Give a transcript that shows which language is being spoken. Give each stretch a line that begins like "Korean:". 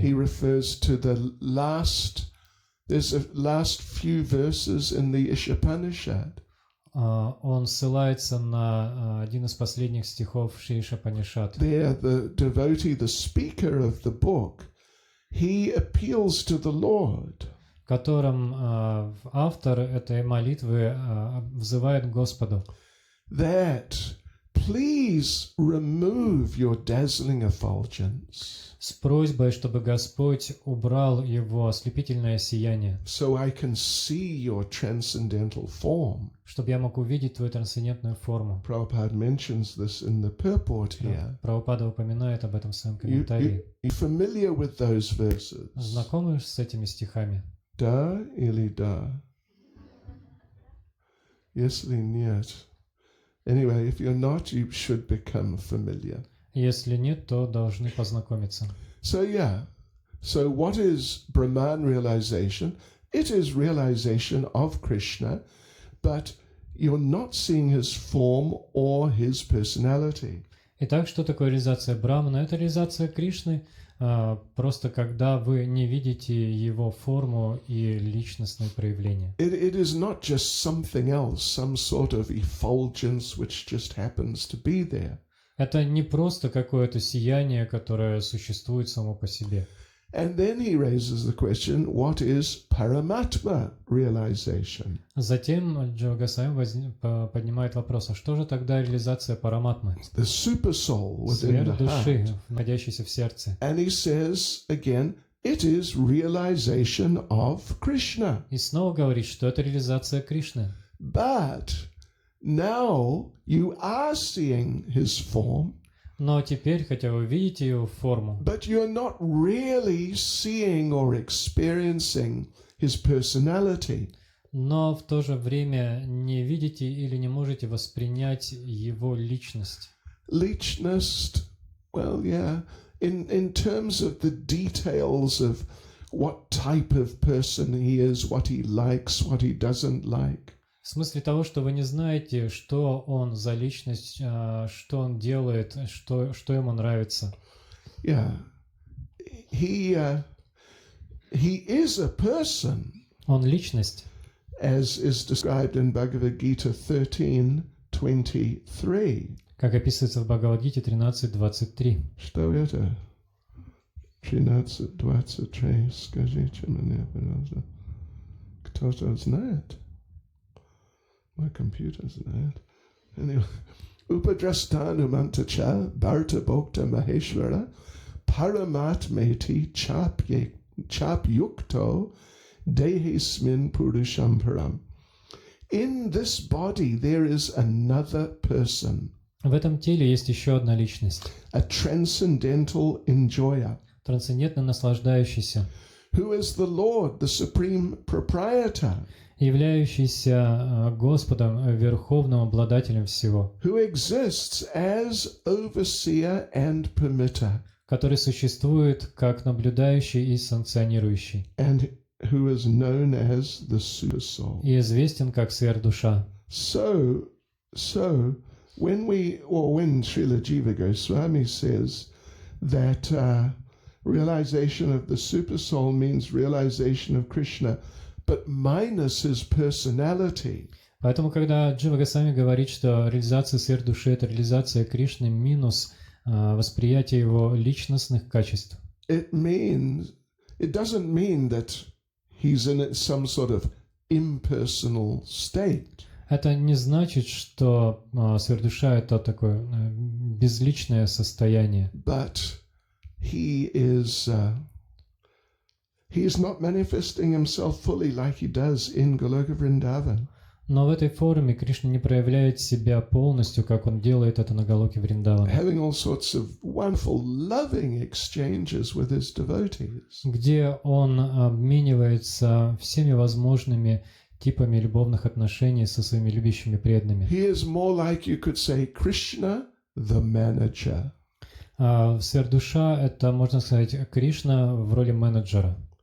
English: He refers to there's a last few verses in the Ishopanishad.
Russian: Он ссылается на один из последних стихов Шри Ишопанишад.
English: There, the devotee, the speaker of the book, he appeals to the Lord.
Russian: В котором автор этой молитвы взывает к Господу.
English: That please remove your dazzling effulgence.
Russian: С просьбой, чтобы Господь убрал его ослепительное сияние.
English: So I can see your transcendental form.
Russian: Чтобы я мог увидеть твою трансцендентную форму.
English: Prabhupada mentions this in the purport here.
Russian: Прабхупада упоминает об этом в своем комментарии.
English: You familiar with those verses?
Russian: Знакомы с этими стихами? Да или да? Если нет.
English: Anyway, if you're not, you should become familiar.
Russian: Если нет, то должны познакомиться.
English: So what is Brahman realization? It is realization of Krishna, but you're not seeing his form or his personality.
Russian: Итак, что такое реализация Брамана? Это реализация Кришны, просто когда вы не видите его форму и личностные проявления.
English: It is not just something else, some sort of effulgence which just happens to be there.
Russian: Это не просто какое-то сияние, которое существует само по себе.
English: And then he raises the question, what is Paramatma realization?
Russian: Затем Джива Госвами поднимает вопрос, а что же тогда реализация параматмы?
English: The super soul within the
Russian: Сверхдуши,
English: heart.
Russian: находящейся в сердце.
English: And he says again, it is realization of Krishna.
Russian: И снова говорит, что это реализация Кришны.
English: But now you are seeing his form.
Russian: Но теперь, хотя вы видите его форму,
English: But you're not really seeing or experiencing his personality.
Russian: но в то же время не видите или не можете воспринять его личность.
English: Lичность, well, yeah, in terms of the details of what type of person he is, what he likes, what he doesn't like.
Russian: В смысле того, что вы не знаете, что он за личность, что он делает, что ему нравится.
English: Yeah, he is a person,
Russian: Он личность,
English: as is described in Bhagavad Gita 13:23.
Russian: как описывается в Бхагавад-гите 13.23. Что это? 13:23. Скажите мне, пожалуйста. Кто-то знает?
English: My computer
Russian: знает.
Sanskrit: Anyway. Upadrastanu mantacha bharta bhokta maheshwara paramatmeti chap yukto dehismin purusham param.
English: In this body there is another person.
Russian: В этом теле есть еще одна личность,
English: A transcendental enjoyer.
Russian: трансцендентно наслаждающийся,
English: Who is the Lord, the supreme proprietor.
Russian: являющийся Господом, верховным обладателем всего,
English: Who exists as overseer and permitter.
Russian: который существует как наблюдающий и санкционирующий,
English: And who is known as the super soul.
Russian: и известен как сверхдуша.
English: So when Srila Jiva Goswami says that realization of the super soul means realization of Krishna, but minus his personality.
Russian: Поэтому, когда Джива Госвами говорит, что реализация сверхдуши — это реализация Кришны минус восприятие его личностных качеств,
English: It doesn't mean that he's in some sort of impersonal state.
Russian: это не значит, что сверхдуша — это такое безличное состояние.
English: But he is not manifesting himself fully like he does in Goloka Vrindavan.
Russian: Но в этой форме Кришна не проявляет себя полностью, как он делает это на Галоке Вриндавана,
English: Having all sorts of wonderful, loving exchanges with his devotees.
Russian: где он обменивается всеми возможными типами любовных отношений со своими любящими преданными.
English: He is more like, you could say, Krishna, the manager.
Russian: Сверхдуша — это, можно сказать, Кришна в роли менеджера.